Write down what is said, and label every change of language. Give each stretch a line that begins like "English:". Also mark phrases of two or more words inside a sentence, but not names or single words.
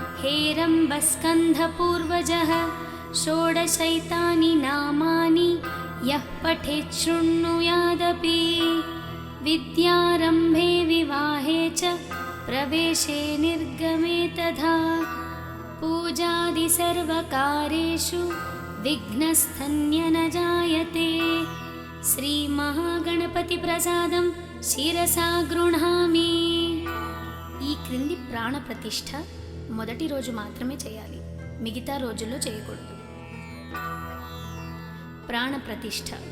Sanskrit: हेरम्बस्कन्धपूर्वजः षोडशैतानि नामानि यः पठेत् शृणुयादपि विद्यारम्भे विवाहे च प्रवेशे निर्गमे तथा पूजादि सर्वकार्येषु विघ्नस्तन्य न जायते। శ్రీమహాగణపతిప్రసాదం శిరసా గృహామి.
Telugu: ఈ క్రింది ప్రాణ ప్రతిష్ఠ మొదటి రోజు మాత్రమే చేయాలి, మిగతా రోజుల్లో చేయకూడదు. ప్రాణ ప్రతిష్ఠ.